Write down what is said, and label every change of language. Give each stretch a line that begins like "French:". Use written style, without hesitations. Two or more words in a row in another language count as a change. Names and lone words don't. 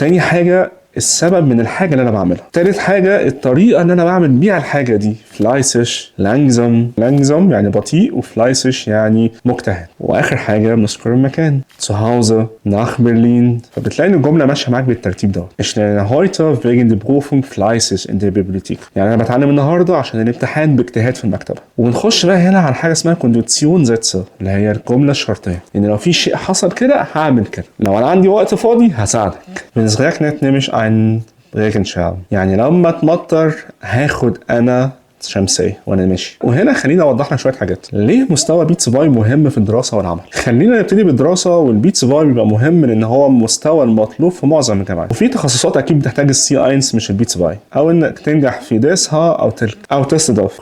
Arabic: تاني حاجه السبب من الحاجه اللي انا بعملها. تالت حاجه الطريقه اللي انا بعمل بيها الحاجه دي. فلايسش، لانجزم يعني بطيء، وفلايسش يعني مجتهد. واخر حاجه بنذكر المكان،
German: zu Hause, nach Berlin.
Arabic: فبتلاقي ان الجمله ماشيه معاك بالترتيب دوت.
German: Ich lerne heute wegen der Prüfung fleißig in der Bibliothek.
Arabic: يعني انا بتعلم النهارده عشان الامتحان باجتهاد في المكتبه. وبنخش بقى هنا على حاجه اسمها كونديسيون زيتسه اللي هي الجمله الشرطيه. ان لو في شيء حصل كده هعمل كده، لو انا عندي وقت فاضي هساعدك.
German: Wenn es regnet nehme ich einen Regenschirm.
Arabic: يعني لما تمطر هاخد انا شمسيه وانا ماشي. وهنا خلينا اوضح لك شويه حاجات. ليه مستوى بيتس باي مهم في الدراسه والعمل؟ خلينا نبتدي بالدراسه. والبيتس باي بيبقى مهم لان هو المستوى المطلوب في معظم الجامعات. وفي تخصصات اكيد بتحتاج
German: C eins
Arabic: مش البيتس باي، او انك تنجح في ديسها او تلك او تصدف.